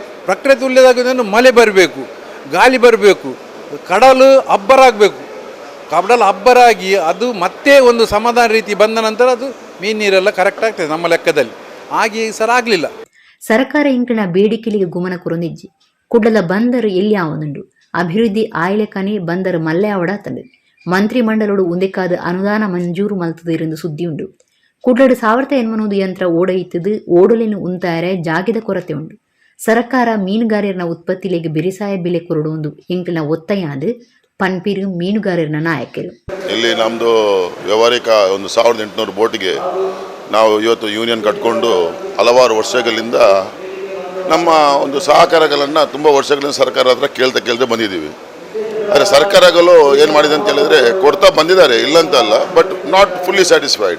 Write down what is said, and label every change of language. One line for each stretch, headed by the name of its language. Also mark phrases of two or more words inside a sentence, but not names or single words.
Kannada: ಪ್ರಕೃತಿ ಒಳ್ಳೆಯದಾಗಬೇಕು, ಮಳೆ ಬರಬೇಕು, ಗಾಳಿ ಬರಬೇಕು, ಕಡಲು ಅಬ್ಬರಾಗಬೇಕು. ಕಡಲು ಅಬ್ಬರಾಗಿ ಅದು ಮತ್ತೆ ಒಂದು ಸಮಾಧಾನ ರೀತಿ ಬಂದ ನಂತರ ಅದು ನೀರೆಲ್ಲ ಕರೆಕ್ಟ್ ಆಗ್ತದೆ ನಮ್ಮ ಲೆಕ್ಕದಲ್ಲಿ. ಹಾಗೆ ಸರ್ ಆಗಲಿಲ್ಲ.
Tulu: ಸರ್ಕಾರ ಇಂಕಣ ಬೇಡಿಕೆಲಿಗೆ ಗುಮನ ಕುರೊಂದಿಜ್ಜಿ ಕುಡ್ಲದ ಬಂದರು ಎಲ್ಲಿ ಆವನುಂಡು ಅಭಿವೃದ್ಧಿ ಆಯ್ಲೆಕನೆ ಬಂದರು ಮಲ್ಲೆ ಆವಡಾತಂಡು ಮಂತ್ರಿ ಮಂಡಲೋಡು ಉಂದೆಕಾದ ಅನುದಾನ ಮಂಜೂರು ಮಲ್ತದು ಇருந்து ಸುದ್ದಿಯುಂಡು. ಕುಡ್ಲಡು 1800 ಯಂತ್ರ ಓಡಯಿತ್ತದು ಓಡಲಿನ ಉಂತಾರೆ ಜಾಗದ ಕೊರತೆ ಉಂಡು. ಸರ್ಕಾರ ಮೀನುಗಾರರ ಉತ್ಪತ್ತಿಲೆಗೆ ಬಿರಿಸಾಯ ಬೆಲೆ ಕೊರಡುವುದು ಎಂಕಲ್ನ ಒತ್ತಾಯಾದ ಪನ್ಪಿರು ಮೀನುಗಾರರ ನಾಯಕರು.
Kannada: ಇಲ್ಲಿ ನಮ್ಮದು ವ್ಯವಹಾರಿಕ ಒಂದು 1800 ಬೋಟಿಗೆ ನಾವು ಇವತ್ತು ಯೂನಿಯನ್ ಕಟ್ಕೊಂಡು ಹಲವಾರು ವರ್ಷಗಳಿಂದ ನಮ್ಮ ಒಂದು ಸಹಕಾರಗಳನ್ನು ತುಂಬ ವರ್ಷಗಳಿಂದ ಸರ್ಕಾರ ಹತ್ರ ಕೇಳ್ತಾ ಬಂದಿದ್ದೀವಿ. ಆದರೆ ಸರ್ಕಾರಗಳು ಏನು ಮಾಡಿದೆ ಅಂತ ಹೇಳಿದರೆ ಕೊಡ್ತಾ ಬಂದಿದ್ದಾರೆ, ಇಲ್ಲಂತಲ್ಲ,
English: but not fully satisfied.